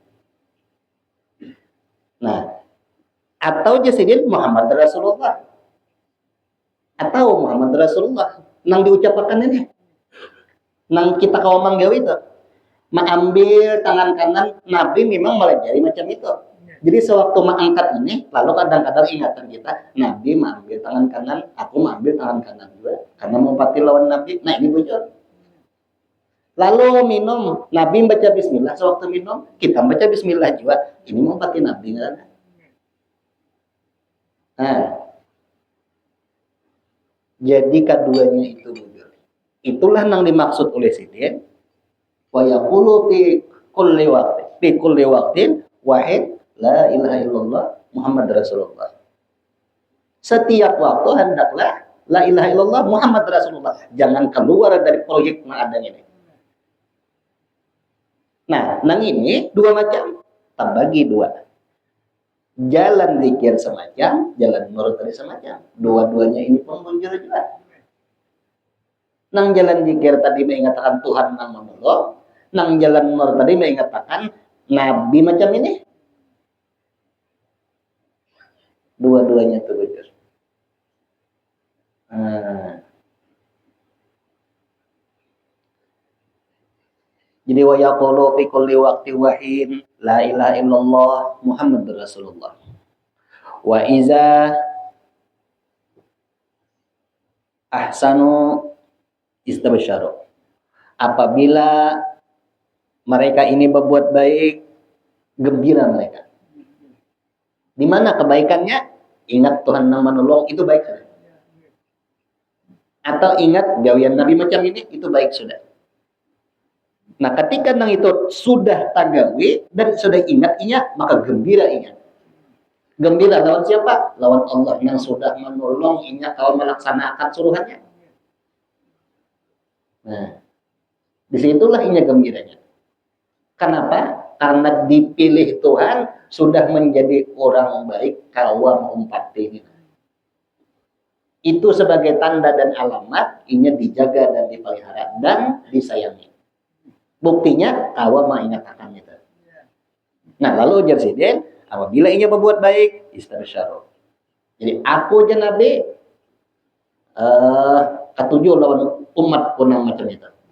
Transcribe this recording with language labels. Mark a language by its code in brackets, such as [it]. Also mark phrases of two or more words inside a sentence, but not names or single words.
[bjn] Nah atau jasidin Muhammad Rasulullah atau Muhammad Rasulullah nang diucapkan ini nang kita kawa manggawi itu mengambil tangan kanan Nabi memang melajari macam itu. Jadi sewaktu mengangkat ini, lalu kadang-kadang ingatan kita, Nabi mengambil tangan kanan, aku mengambil tangan kanan juga, karena mau pati lawan Nabi. Nah ini bocor. Lalu minum, Nabi baca Bismillah. Sewaktu minum, kita baca Bismillah juga. Ini mau pati Nabi kan? Nah, jadi keduanya itu bocor. Itulah yang dimaksud oleh Sidin. [ar] ويقول في كل وقت واحد لا إله إلا الله محمد رسول الله. [bjn] Setiap waktu hendaklah [ar] لا إله إلا الله محمد رسول الله. [bjn] Jangan keluar dari proyek yang ada ini. Nah, nang ini dua macam, terbagi dua. Jalan zikir semacam, jalan nurut tadi semacam. Dua-duanya ini pun muncul juga. Nang jalan zikir tadi mengatakan Tuhan yang menolong. Nang jalan nur tadi mengatakan Nabi macam ini. Dua-duanya itu bujur. [ar] Jadi ويقول في كل وقت واحد لا إله إلا الله محمد رسول الله. وإذا أحسنوا استبشروا. [bjn] Apabila mereka ini berbuat baik, gembira mereka. Di mana kebaikannya? Ingat Tuhan yang menolong, itu baik sudah. Atau ingat gawian Nabi macam ini, itu baik sudah. Nah, ketika nang itu sudah tagawi dan sudah ingat, maka gembira ingat. Gembira lawan siapa? Lawan Allah yang sudah menolong ingat kalau melaksanakan suruhannya. Nah, disitulah ingat gembiranya. Kenapa? Karena dipilih Tuhan sudah menjadi orang baik kawam umpati ini. Itu sebagai tanda dan alamat inya dijaga dan dipelihara dan disayangi. Buktinya kawam mengatakan itu. Nah lalu ujar Sidin, apabila inya berbuat baik istabsyaru. Jadi aku je Nabi ketujuh lawan umatku nang macam itu.